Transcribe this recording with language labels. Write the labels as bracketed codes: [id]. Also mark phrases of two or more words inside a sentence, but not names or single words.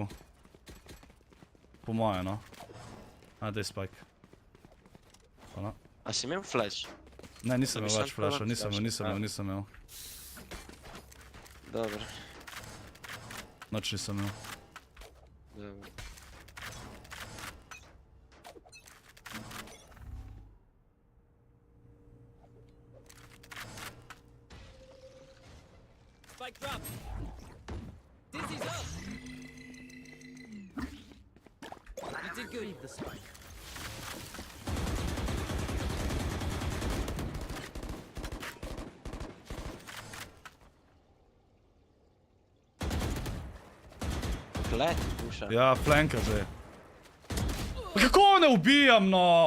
[sl] Po moje, no. A, daj spike. A si imel flash? Ne, nisem imel več flasha, nisem imel. Dobro. Noč nisem imel. Dobro. [en] Spike drop. Dizzy's up. You did good. Leave the spike. [sl] Kleti puša. Ja, flanka že. Kako ne ubijam, no?